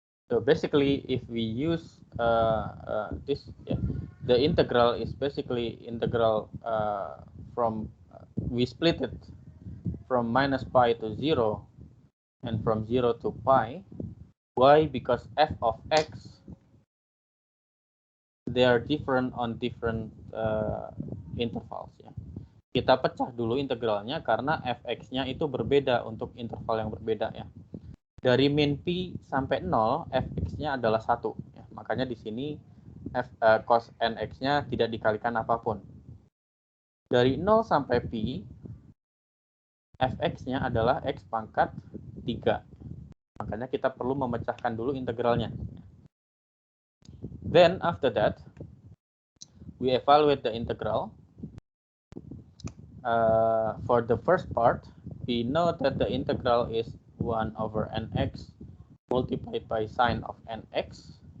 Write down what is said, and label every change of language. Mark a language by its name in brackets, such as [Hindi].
[English] So basically, if we use this, the integral is basically integral from we split it from minus pi to 0 and from 0 to pi. Why? Because f of x, they are different on different intervals. [Indonesian] Ya. Kita pecah dulu integralnya karena fx-nya itu berbeda untuk interval yang berbeda ya. Dari min pi sampai 0, fx-nya adalah 1. Ya. Makanya di sini cos nx-nya tidak dikalikan apapun. Dari 0 sampai pi, fx-nya adalah x pangkat 3. Makanya kita perlu memecahkan dulu integralnya. [English] Then after that, we evaluate the integral. For the first part, we know that the integral is 1 over nx multiplied by sine of nx.